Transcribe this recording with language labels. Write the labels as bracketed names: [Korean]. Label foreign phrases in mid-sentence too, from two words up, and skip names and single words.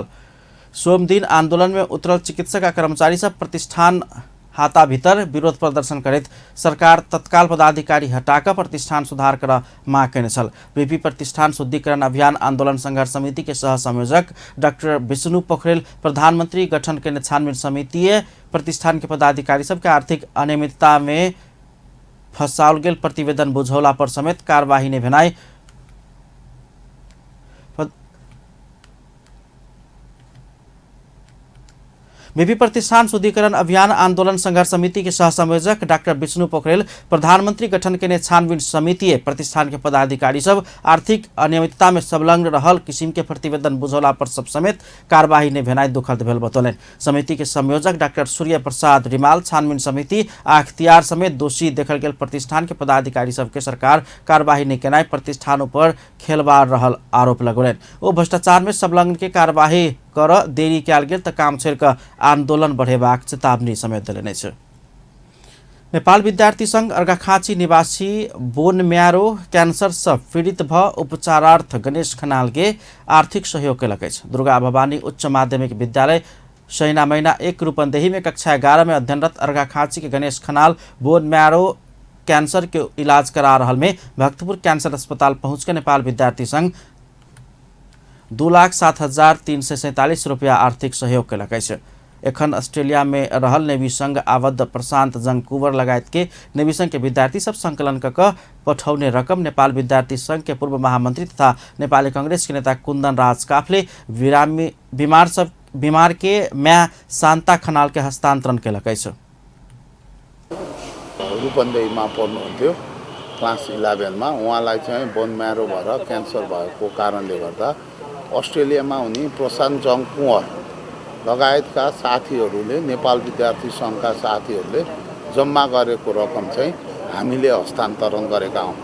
[Maithili] सोम दिन आंदोलन में उतरल चिकित्सक आ कर्मचारी सब प्रतिष्ठान हाथा भीतर विरोध प्रदर्शन करैत सरकार तत्काल पदाधिकारी हटाकर प्रतिष्ठान सुधार कर मांग केने छल। बीपी प्रतिष्ठान शुद्धिकरण अभियान आंदोलन संघर्ष समिति के सह संयोजक डॉक्टर विष्णु पोखरेल प्रधानमंत्री गठन के छानबीन समिति प्रतिष्ठान के पदाधिकारी सबके आर्थिक अनियमितता में फंसाओल गेल प्रतिवेदन बुझौला पर समेत कार्यवाही ने भेनाई बीपी प्रतिष्ठान शुद्धिकरण अभियान आंदोलन संघर्ष समिति के सह संयोजक डॉक्टर विष्णु पोखरेल प्रधानमंत्री गठन के छानबीन समिति प्रतिष्ठान के पदाधिकारी सब आर्थिक अनियमितता में संलग्न रहल किसिम के प्रतिवेदन बुझौला पर सब समेत कार्यवाही ने भेनाई दुखद भेल बतौलन। समिति के संयोजक डॉक्टर सूर्य प्रसाद रिमाल छानबीन समिति आ अख्तियार समेत दोषी देखल गेल प्रतिष्ठान के पदाधिकारी सबके सरकार कार्यवाही नहीं केनाई प्रतिष्ठान पर खेलवाड़ रहल आरोप लगौलन। ओ भ्रष्टाचार में संलग्न के कार्यवाही कर देरी कयल गेल तऽ काम छोड़ि कऽ आंदोलन बढ़ेबाक चेतावनी समेत देने छै। नेपाल विद्यार्थी संघ अर्घाखाँची निवासी बोनम्यारो कैंसर से पीड़ित भ उपचारार्थ गणेश खनाल के आर्थिक सहयोग कयलक अछि। दुर्गा भवानी उच्च माध्यमिक विद्यालय सैना महीना 1 रूपन्देही में कक्षा 11 में अध्ययनरत अर्घाखाँची के गणेश खनाल बोनम्यारो कैंसर के इलाज करा रहल में भक्तपुर कैंसर अस्पताल पहुँच के नेपाल विद्यार्थी संघ 2,07,347 रुपया आर्थिक सहयोग कयलक अछि। एखन ऑस्ट्रेलिया में रहल नेवी संघ आबद्ध प्रशांत जंकुवर लगायत के नेवी संघ के विद्यार्थी सब संकलन कऽ पठौने रकम नेपाल विद्यार्थी संघ के पूर्व महामंत्री तथा नेपाली कांग्रेस के नेता कुंदन राज काफले बीमार के म्या शान्ता खनाल के हस्तांतरण कयलक अछि। [Nepali] रूपन्देहीमा पढ्नुहुन्थ्यो क्लास 11 मा उहाँलाई चाहिँ [English] bone marrow [Nepali] भएर क्यान्सर भएको कारणले गर्दा अस्ट्रेलियामा हुने प्रशान्त जङकुवर लगायतका साथीहरूले नेपाल विद्यार्थी सङ्घका साथीहरूले जम्मा गरेको रकम चाहिँ हामीले हस्तान्तरण गरेका हौँ।